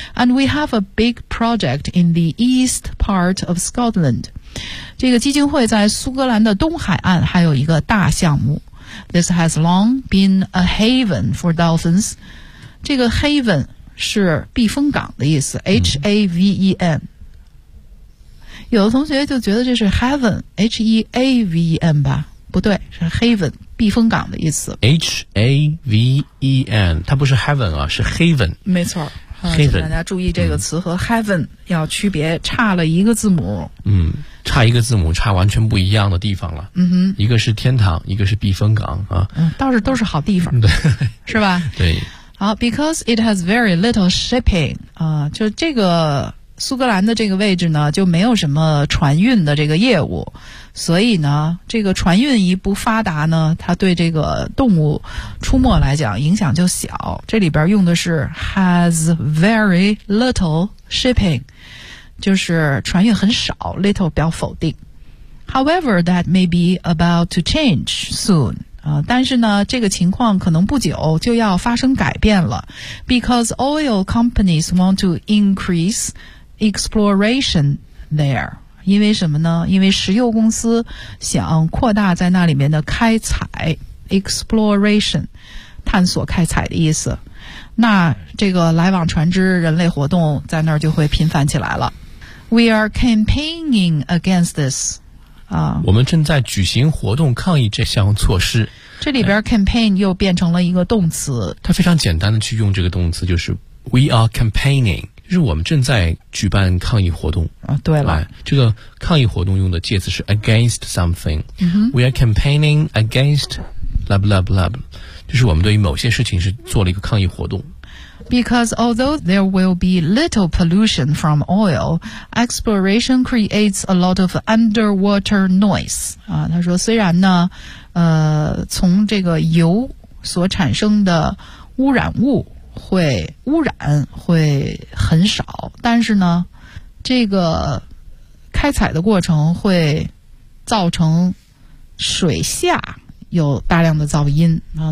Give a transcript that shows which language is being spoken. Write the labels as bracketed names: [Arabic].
[English] And we have a big project in the east part of Scotland. [Chinese] 这个基金会在苏格兰的东海岸还有一个大项目。 [English] This has long been a haven for dolphins. [Chinese] 这个 haven。是避风港的意思 ,H-A-V-E-N。有的同学就觉得这是 heaven,H-E-A-V-E-N 吧不对是 haven, 避风港的意思。 H-A-V-E-N, 它不是 heaven 啊，是 haven。没错。 [English] Haven, [Chinese] 请大家注意这个词和 heaven 要区别，差了一个字母。嗯，差一个字母，差完全不一样的地方了。嗯哼，一个是天堂，一个是避风港啊。嗯，倒是都是好地方。对。是吧？对。好 , [English] because it has very little shipping, [Chinese] 啊，就这个苏格兰的这个位置呢就没有什么船运的这个业务，所以呢这个船运一不发达呢，它对这个动物出没来讲影响就小。这里边用的是 [English] has very little shipping, [Chinese] 就是船运很少， little 表否定。 [English] However, that may be about to change soon. [Chinese] 但是呢这个情况可能不久就要发生改变了。 [English] Because oil companies want to increase exploration there. [Chinese] 因为什么呢？因为石油公司想扩大在那里面的开采， exploration, 探索开采的意思。那这个来往船只人类活动在那儿就会频繁起来了。 [English] We are campaigning against this. [Chinese] 我们正在举行活动抗议这项措施。这里边 campaign 又变成了一个动词。它非常简单的去用这个动词，就是 [English] we are campaigning, [Chinese] 就是我们正在举办抗议活动。对了。这个抗议活动用的介词是 [English] against something.、嗯、 we are campaigning against blah blah [Chinese] blah, 就是我们对于某些事情是做了一个抗议活动。 [English] Because although there will be little pollution from oil, exploration creates a lot of underwater noise. [Chinese] 啊，他说虽然呢，从这个油所产生的污染物会污染会很少，但是呢，这个开采的过程会造成水下有大量的噪音啊！